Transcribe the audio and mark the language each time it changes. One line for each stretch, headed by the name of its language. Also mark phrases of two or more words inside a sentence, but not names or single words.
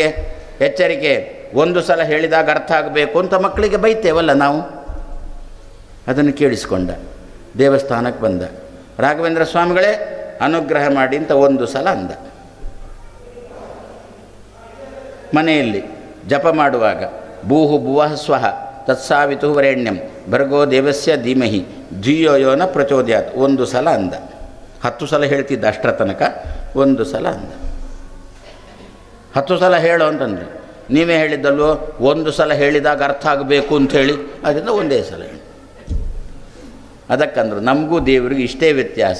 Kannada: ಎಚ್ಚರಿಕೆ, ಒಂದು ಸಲ ಹೇಳಿದಾಗ ಅರ್ಥ ಆಗಬೇಕು ಅಂತ ಮಕ್ಕಳಿಗೆ ಬೈತೇವಲ್ಲ ನಾವು. ಅದನ್ನು ಕೇಳಿಸ್ಕೊಂಡ, ದೇವಸ್ಥಾನಕ್ಕೆ ಬಂದ. ರಾಘವೇಂದ್ರ ಸ್ವಾಮಿಗಳೇ ಅನುಗ್ರಹ ಮಾಡಿ ಅಂತ ಒಂದು ಸಲ ಅಂದ. ಮನೆಯಲ್ಲಿ ಜಪ ಮಾಡುವಾಗ
Sanskrit: ಭೂಹು ಭುವಃ ಸ್ವಃ ತತ್ಸಾವಿತು ವರೆಣ್ಯಂ ಭರ್ಗೋ ದೇವಸ್ಯ ಧೀಮಹಿ ಧಿಯೋ ಯೋ ನ ಪ್ರಚೋದಯಾತ್
Kannada: ಒಂದು ಸಲ ಅಂದ. 10 ಸಲ ಹೇಳ್ತಿದ್ದ ಅಷ್ಟರ ತನಕ, ಒಂದು ಸಲ ಅಂದ. 10 ಸಲ ಹೇಳು ಅಂತಂದರೆ ನೀವೇ ಹೇಳಿದ್ದಲ್ವೋ, ಒಂದು ಸಲ ಹೇಳಿದಾಗ ಅರ್ಥ ಆಗಬೇಕು ಅಂಥೇಳಿ, ಅದರಿಂದ ಒಂದೇ ಸಲ ಹೇಳಿ. ಅದಕ್ಕಂದ್ರು ನಮಗೂ ದೇವರಿಗೆ ಇಷ್ಟೇ ವ್ಯತ್ಯಾಸ.